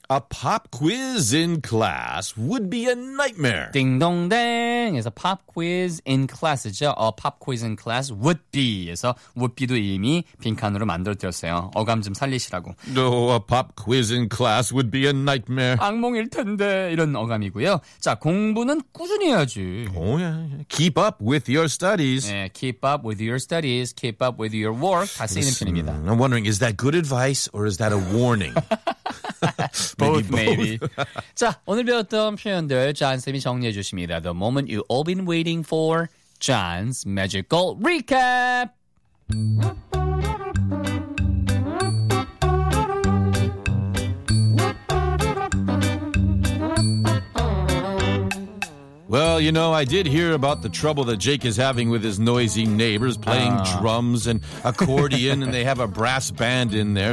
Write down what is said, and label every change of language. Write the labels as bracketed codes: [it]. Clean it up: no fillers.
[en] A pop quiz in class would be a nightmare. [ko] 띵동댕에서 [en] pop quiz in class [ko] 죠. [en] A pop quiz in class would be에서 would be도 [ko] 이미 빈칸으로 만들어졌어요. 어감 좀 살리시라고. [en] No, a pop quiz in class would be a nightmare. [ko] 악몽일 텐데 이런 어감이고요. 자, 공부는 꾸준히 해야지. [en] Oh yeah. Keep up with your studies. 네, keep up with your studies. Keep up with your work. [ko] 다 쓰이는 [en] Listen, [ko] 편입니다. [en] I'm wondering, is that good advice or is that a warning? Both, maybe. Both. [ko] 자, 오늘 배웠던 표현들 잔쌤이 정리해 주십니다. [en] The moment you've all been waiting for, 잔's magical recap! Well, you know, I did hear about the trouble that Jake is having with his noisy neighbors playing drums and accordion, and they have a brass band in there.